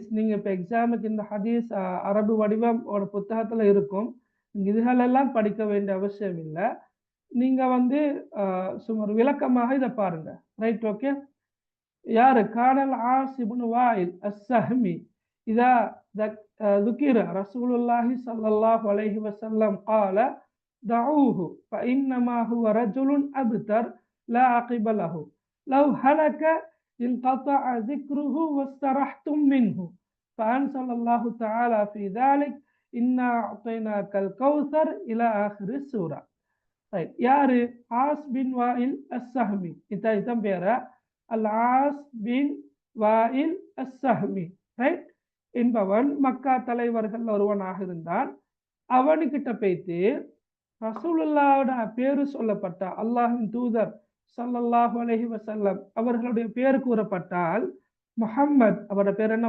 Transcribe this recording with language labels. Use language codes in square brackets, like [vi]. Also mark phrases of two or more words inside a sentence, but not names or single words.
[ta] நீங்க இப்ப எக்ஸாமுக்கு இந்த ஹதீஸ் அரபு வடிவம் ஒரு புத்தகத்துல இருக்கும். இதுகளெல்லாம் படிக்க வேண்டிய அவசியம் இல்லை. நீங்க வந்து சுமார் விளக்கமாக இதை பாருங்க, ரைட்? ஓகே. யாரு? [ar] كان العاص بن وائل السهمي إذا ذكر رسول الله صلى الله عليه وسلم قال دعوه فإنما هو رجل أبتر لا عقب له لو هلك انقطع ذكره واسترحتم منه فأنزل الله تعالى في ذلك إنا أعطيناك الكوثر إلى آخر السورة. [ta] ரைட். யாரு? ஆஸ் பின் வாயில் அஸ்ஸஹ்மி. இதான் பேரா, அல் ஆஸ் பின் வாயில் அஸ்ஸஹ்மி, ரைட்? என்பவன் மக்கா தலைவர்கள் ஒருவனாக இருந்தான். அவனுக்கிட்ட போய்த்து ரசூலுல்லாஹ்வோட பேரு சொல்லப்பட்ட அல்லாஹ்வின் தூதர் ஸல்லல்லாஹு அலைஹி வஸல்லம் அவர்களுடைய பேர் கூறப்பட்டால், முஹம்மத் அவரோட பேர் என்ன?